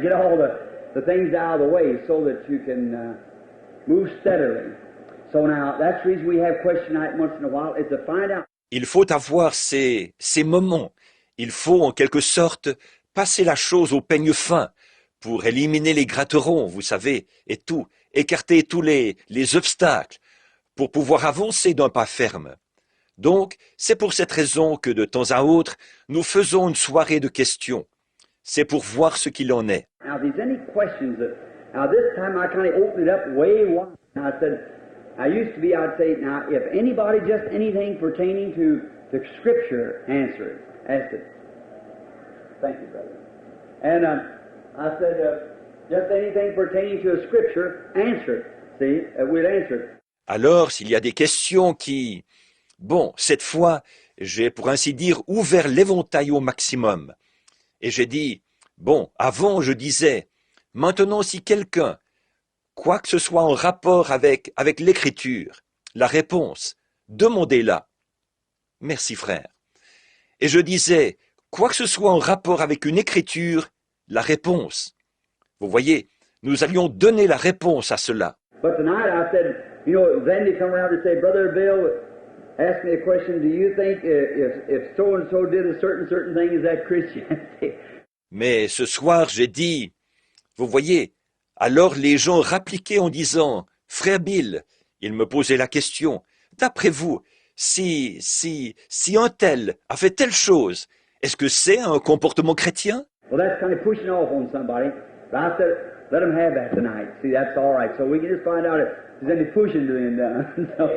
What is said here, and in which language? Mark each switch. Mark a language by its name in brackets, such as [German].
[English] Get all the things out of the way so that you can move steadily. So now, that's the reason we have question night once in a while, is to find out. [French] Il faut avoir ces moments. Il faut, en quelque sorte, passer la chose au peigne fin pour éliminer les gratterons, vous savez, et tout, écarter tous les obstacles pour pouvoir avancer d'un pas ferme. Donc, c'est pour cette raison que de temps à autre, nous faisons une soirée de questions. C'est pour voir ce qu'il en est. [English] Now, if there's any questions, now this time I kind of opened it up way wide. Now I said, I used to be, I'd say, now if anybody just anything pertaining to the Scripture, answer it. Ask it. Thank you, brother. And I said, just anything pertaining to a Scripture, answer it. See, we'll answer it. [French] Alors, s'il y a des questions qui... Bon, cette fois, j'ai pour ainsi dire ouvert l'éventail au maximum. Et j'ai dit, bon, avant je disais, maintenant si quelqu'un, quoi que ce soit en rapport avec l'écriture, la réponse, demandez-la. Merci frère. Et je disais, quoi que ce soit en rapport avec une écriture, la réponse. Vous voyez, nous allions donner la réponse à cela. [English] But tonight I said, you know, then they come around and say, Brother Bill, ask me a question, do you think if so-and-so did a certain thing, is that Christianity? [French] Mais ce soir, j'ai dit, vous voyez, alors les gens rappliquaient en disant, Frère Bill, il me posait la question, d'après vous, si un tel a fait telle chose, est-ce que c'est un comportement chrétien? [English] Well, that's kind of pushing off on somebody. But I said, let them have that tonight. See, that's all right. So we can just find out if there's any pushing being done.